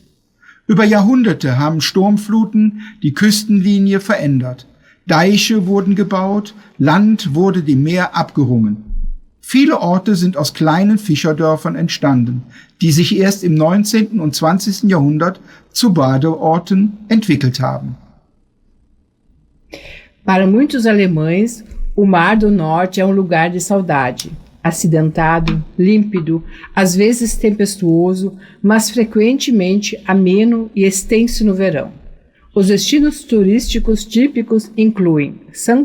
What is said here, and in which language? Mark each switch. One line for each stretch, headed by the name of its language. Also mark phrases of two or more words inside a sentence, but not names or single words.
German: Über Jahrhunderte haben Sturmfluten die Küstenlinie verändert. Deiche wurden gebaut, Land wurde dem Meer abgerungen. Viele Orte sind aus kleinen Fischerdörfern entstanden, die sich erst im 19. und 20. Jahrhundert zu Badeorten entwickelt haben.
Portuguese: Para muitos alemães, o Mar do Norte é um lugar de saudade. Acidentado, límpido, às vezes tempestuoso, mas frequentemente ameno e extenso no verão. Os destinos turísticos típicos incluem St.